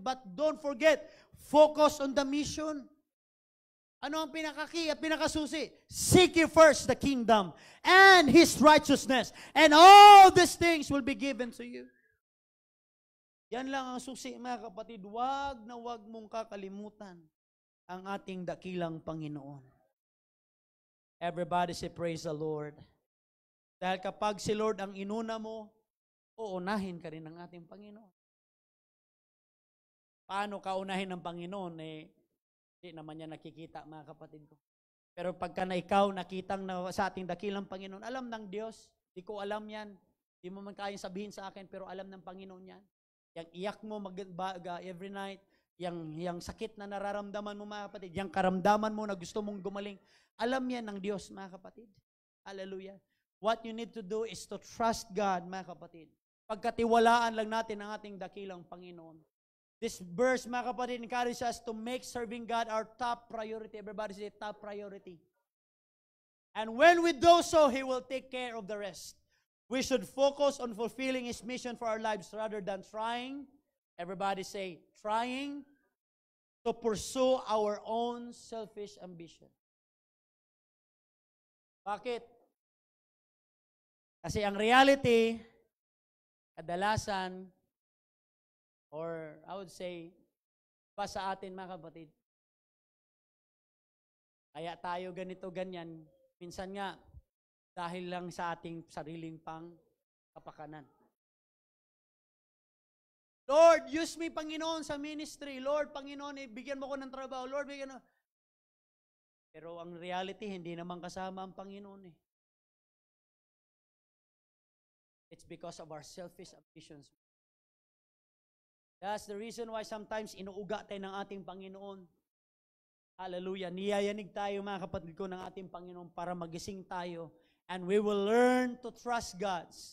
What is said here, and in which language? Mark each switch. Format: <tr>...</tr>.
<en>But don't forget, focus on the mission.</en> <tl>Ano ang pinakaki at pinakasusi?</tl> <en>Seek ye first the kingdom and His righteousness, and all these things will be given to you.</en> <tl>Yan lang ang susi, mga kapatid. Wag na wag mong kakalimutan ang ating dakilang Panginoon.</tl> <en>Everybody say, praise the Lord.</en> <tl>Dahil kapag si Lord ang inuna mo, uunahin ka rin ng ating Panginoon. Paano ka unahin ng Panginoon? Hindi naman niya nakikita, mga kapatid ko. Pero pagka na ikaw nakitang sa ating dakilang Panginoon, alam ng Diyos, di ko alam yan. Di mo man kayang sabihin sa akin, pero alam ng Panginoon yan. Yang iyak mo</tl> <en>every night,</en> <tl>yang sakit na nararamdaman mo, mga kapatid, yang karamdaman mo na gusto mong gumaling, alam yan ng Diyos, mga kapatid. Hallelujah.</tl> <en>What you need to do is to trust God,</en> <tl>mga kapatid. Pagkatiwalaan lang natin ang ating dakilang Panginoon.</tl> <en>This verse,</en> <tl>mga kapatid,</tl> <en>encourages us to make serving God our top priority. Everybody say top priority. And when we do so, He will take care of the rest. We should focus on fulfilling His mission for our lives rather than trying. Everybody say, trying to pursue our own selfish ambition.</en> <tl>Bakit? Kasi ang reality, kadalasan,</tl> <en>or I would say,</en> <tl>pa sa atin mga kapatid, kaya tayo ganito, ganyan, minsan nga, dahil lang sa ating sariling kapakanan.</tl> <en>Lord, use me,</en> <tl>Panginoon, sa ministry. Lord, Panginoon, bigyan mo ko ng trabaho. Lord, bigyan mo. Pero ang reality, hindi naman kasama ang Panginoon eh.</tl> <en>It's because of our selfish ambitions. That's the reason why sometimes</en> <tl>inuuga tayo ng ating Panginoon. Hallelujah. Niyayanig tayo mga kapatid ko ng ating Panginoon para magising tayo.</tl> <en>And we will learn to trust God.</en>